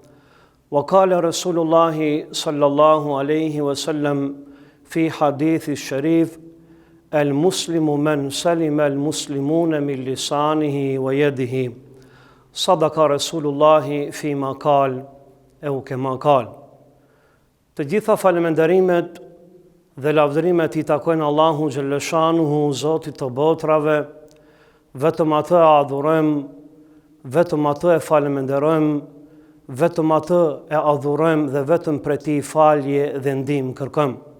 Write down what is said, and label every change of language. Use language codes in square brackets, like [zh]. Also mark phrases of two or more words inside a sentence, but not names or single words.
[ar] وقال رسول الله صلى الله عليه وسلم في حديث الشريف المسلم من سلم المسلمون من لسانه ويده صدق رسول الله فيما قال أو كما قال. [sq] Të gjitha falënderimet dhe lavdërimet i takojnë Allahu xhalleshanuhu, Zotit të botrave, vetëm atë e adhurojmë, vetëm atë e falënderojmë, vetëm atë e adhurojmë dhe vetëm prej tij falje dhe ndihmë kërkojmë.